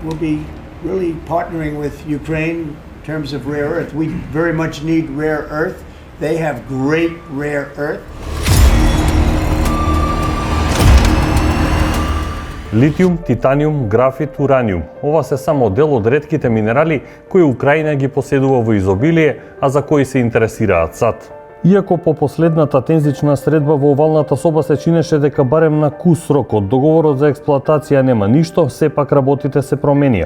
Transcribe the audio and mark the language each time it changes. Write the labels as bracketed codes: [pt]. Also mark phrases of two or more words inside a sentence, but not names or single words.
[en] will be really partnering with Ukraine in terms of rare earth. We very much need rare earth. They have great rare earth. [mk] Литиум, титаниум, графит, ураниум. Ова се само дел од ретките минерали кои Украина ги поседува во изобилие, а за кои се интересираат САД. Иако по последната тензична средба во овалната соба се чинеше дека барем на кус рок од договорот за експлоатација нема ништо, сепак работите се променија.